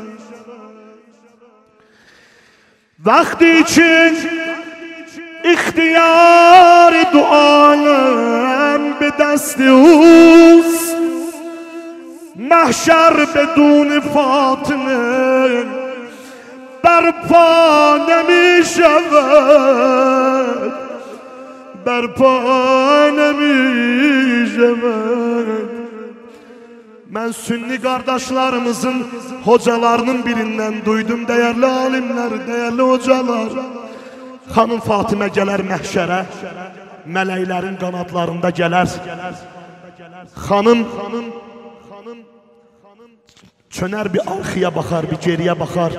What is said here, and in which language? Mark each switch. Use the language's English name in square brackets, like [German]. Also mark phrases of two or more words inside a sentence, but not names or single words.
[Persian] وقتی که اختیار دعایم به دست اوست، محشر بدون فاطمه برپا نمی شود، برپا نمی شود. [Azerbaijani] Mən sünni qardaşlarımızın hocalarının birindən duydum, dəyərli alimlər, dəyərli hocalar. Xanım Fatimə gələr məhşərə, mələklərin qanadlarında gələr. Xanım çönər bir arxaya baxar, bir geriyə baxar.